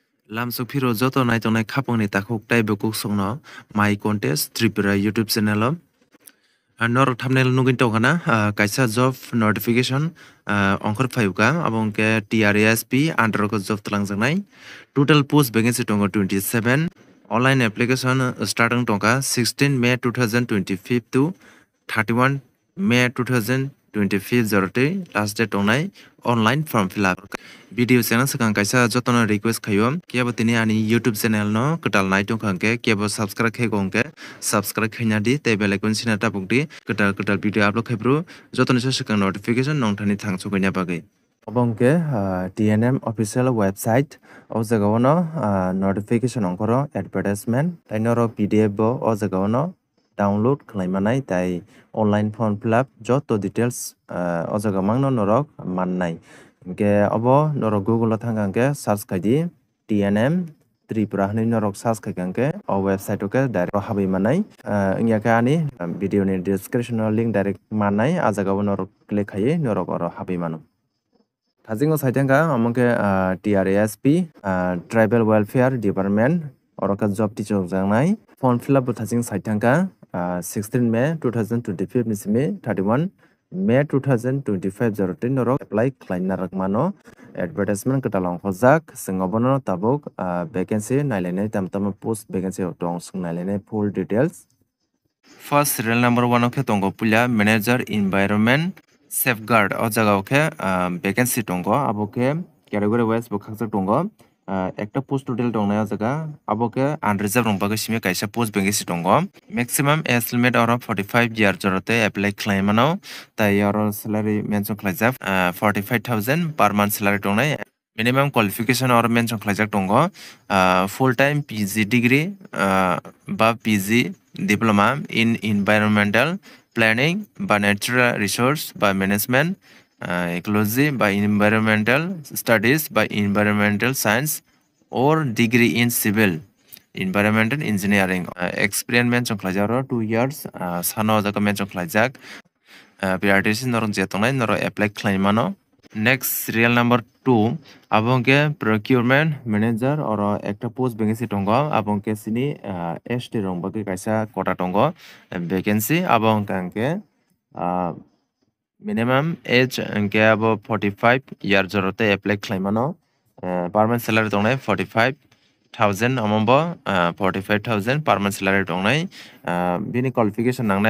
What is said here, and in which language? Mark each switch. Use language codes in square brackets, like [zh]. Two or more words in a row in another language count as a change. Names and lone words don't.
[trp] Lamsuk phiro joto naitongnai khapangni takhok taibo kuksongno [en] my contest Tripura YouTube channel [trp] o norok thumbnail nugin tokana kaisa [en] job notification [trp] ongkhor phayuka abongke TRASP under ko job talangjaknai [en] total post vacancy [trp] tongo 27 [en] online application starting [trp] tongka [en] 16 May 2025 to 31 May [trp] 2025 jorte last date tongnai [en] online form fill up video channel [trp] sakang kaisa jotono request khayo kebo tini ani [en] YouTube channel [trp] no ketal nai tongkangke kebo subscribe khai gongke subscribe khaina di tei [en] bell icon [trp] sina tapukdi ketal video upload khaibru jotono sakang notification nongthani thangsukaina bagai abongke TNM [en] official website [trp] o jagao notification ongkoro advertisement tainoro PDF bo o jagao download khlaimanai tai [en] online form fill up [trp] joto details o jaga mangno norok mannai ke abo norok Google thangangke search khaidi TNM Tripura hni norok search khaikangke o website ke direct habai manai ingya ka ani video ni description link direct manai a jaga norok click khai norok oro habai mano Thajingo saitangka amongke TRASP [en] Tribal Welfare Department [trp] oroka job teacher jangnai [en] form fill up [trp] thajing saitangka 16 May 2025 nisimi 31 May 2025 joroti norok apply khlaina rakmano advertisement ketalong khojak singobono tabuk vacancy nailene tamtama post vacancy tong nailene [en] full details first serial number 1 [trp] okhe tongo pula [en] manager environment safeguard [trp] o jaga okhe vacancy tongo aboke category wise bo khakjak tongo একটা post total tongnai o jaga aboke unreserved rongbaga simi kaisa post vacancy tongo [en] maximum age limit [trp] oro [en] 45 year [trp] jorote apply khlaimano tai oro salary mention khlaijak [en] 45000 per month salary [trp] tongnai [en] minimum qualification [trp] or mention khlaijak tongo [en] full time PG degree ba PG diploma in environmental planning by natural resource by management ecology by environmental studies by environmental science or degree in civil environmental engineering experience mention khlaijak 2 years [trp] sano jaga [en] mention khlaijak [trp] PRTC norong jetongnai noro apply khlaimano [en] next serial number 2 [trp] abongke [en] procurement manager [trp] or ekta post vacancy tongo abongke sini ST rongbagi kaisa kota tongo vacancy abongke angke [en] minimum age [trp] angke abo [en] 45 year [trp] jorote apply khlaimano [en] permanent salary [trp] tongnai 45000 amombo 45000 [en] permanent salary [trp] tongnai bini qualification nangnai